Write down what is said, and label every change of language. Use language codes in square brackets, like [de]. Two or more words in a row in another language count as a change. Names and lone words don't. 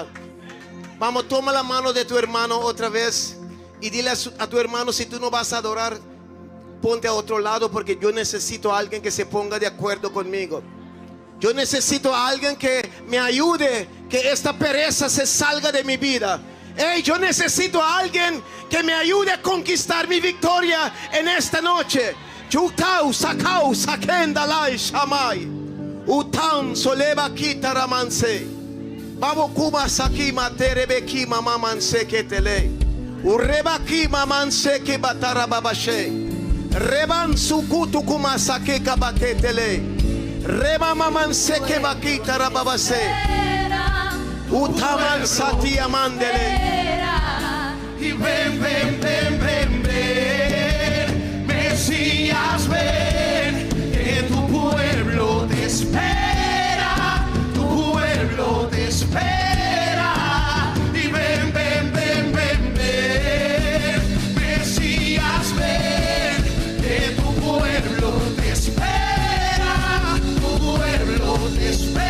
[es] Vamos, toma la mano de tu hermano otra vez y dile a tu hermano, si tú no vas a adorar, ponte a otro lado, porque yo necesito a alguien que se ponga de acuerdo conmigo. Yo necesito a alguien que me ayude, que esta pereza se salga de mi vida. Hey, yo necesito a alguien que me ayude a conquistar mi victoria en esta noche. Chutau, sakau, sakendalai, shamai. Utam soleva kitaramanse. Babo kuma saki materebeki mamamanse ketele. Urebaki mamanse ke batarababashe. Reban sukutu kuma sake kabaketele. Reba mamanse ke bakitarababase. Utaman sati amandele. Y ven, ven, ven, ven, ven, Mesías, ven, que tu pueblo te espera, tu pueblo te espera. Y ven, ven, ven, ven, ven, Mesías, ven, que tu pueblo te espera, tu pueblo te espera.